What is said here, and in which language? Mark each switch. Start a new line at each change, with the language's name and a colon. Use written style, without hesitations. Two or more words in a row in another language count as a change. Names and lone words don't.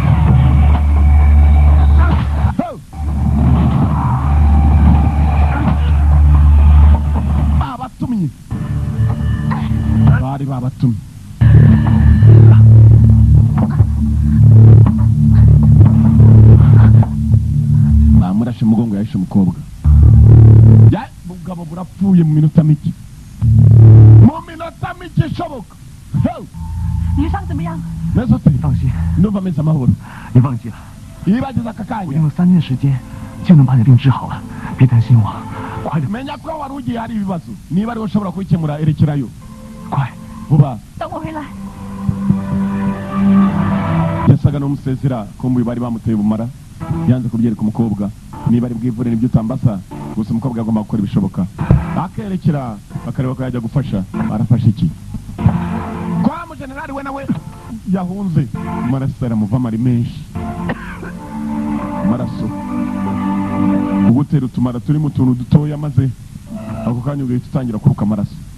Kinyarwanda: babatumye bari babatumye bamurashe umugongo yahishe umukobwa ubugabo burapfuye mu minota mike ishoboka
Chinese: 你伤怎么样？
Kinyarwanda: meze ute
Chinese: 放心，
Kinyarwanda: ndumva ameze amahoro
Chinese: 你忘记了，
Kinyarwanda: iyo bageze aka
Chinese: 我
Kinyarwanda: kanya
Chinese: 用了3天的时间就能把你的病治好了，别担心我，快点，
Kinyarwanda: menya ko wari ugiye hari ibibazo niba ariwe ushobora kubikemura erekerayo
Chinese: 快！
Kinyarwanda: vuba
Chinese: 等我回来。
Kinyarwanda: yasaga n'umusezera kumbuye bari bamuteye ubumara yanze kubyereka umukobwa niba ari bwivure n'ibyo utambasa gusa umukobwa agomba gukora ibishoboka akerekera bakareba ko yajya gufasha arafasha iki kwa mujenerali we nawe yahunze amaraso aramuvamo ari menshi amaraso ugutera utumara turi mu tuntu dutoya maze ako kanya ugahita utangira kuruka amaraso